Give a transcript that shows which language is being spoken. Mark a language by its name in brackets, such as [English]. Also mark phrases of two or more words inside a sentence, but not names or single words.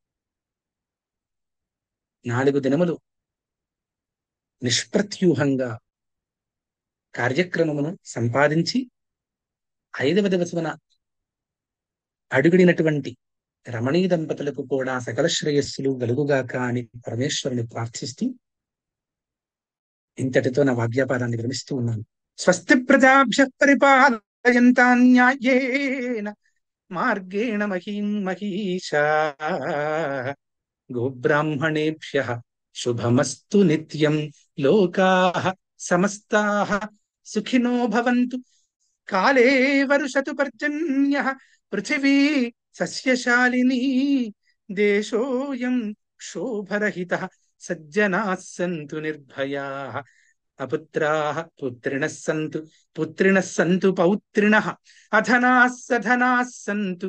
[Telugu] 4 దినములు నిష్ప్రత్యూహంగా కార్యక్రమమును సంపాదించి 5వ దివసమున అడుగుడినటువంటి రమణీ దంపతులకు కూడా సకల శ్రేయస్సులు కలుగుగాక అని పరమేశ్వరుని ప్రార్థిస్తూ ఇంతటితో నా వాగ్యాపారాన్ని విరమిస్తూ ఉన్నాను. [Sanskrit] స్వస్తి ప్రజాభ్యః పరిపాలయంతాం న్యాయేన మార్గేణ మహీం మహీషాః. గోబ్రాహ్మణేభ్యః శుభమస్తు నిత్యం. లోకాః సమస్తాః సుఖినో భవంతు. కాలే వర్షతు పర్జన్యః. పృథివీ సస్యశాలినీ. దేశోऽయం క్షోభరహితః. సజ్జనాః సంతు నిర్భయాః. అపుత్రాః పుత్రిణః సంతు. పుత్రిణః సంతు పౌత్రిణః. అధనాః సధనాః సంతు.